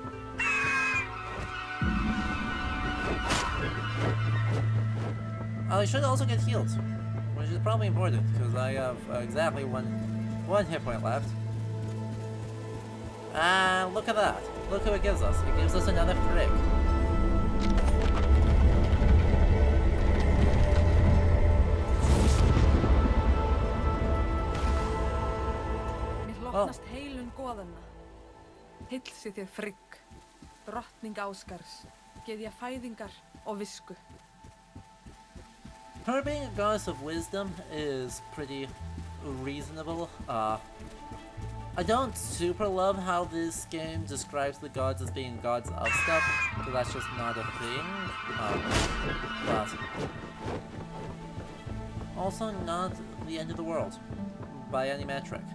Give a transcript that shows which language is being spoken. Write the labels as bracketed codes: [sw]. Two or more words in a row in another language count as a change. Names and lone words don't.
[en] I should also get healed, which is probably important, because I have exactly one hit point left. And look at that. Look who it gives us. It gives us another Frigg. [is] Mér hlotnast heilun goðanna. Heilsi þér Frigg, drottning Ásgars, gyðja fæðingar og visku. [en] Her being a goddess of wisdom is pretty reasonable. I don't super love how this game describes the gods as being gods of stuff, because that's just not a thing. But also not the end of the world, by any metric.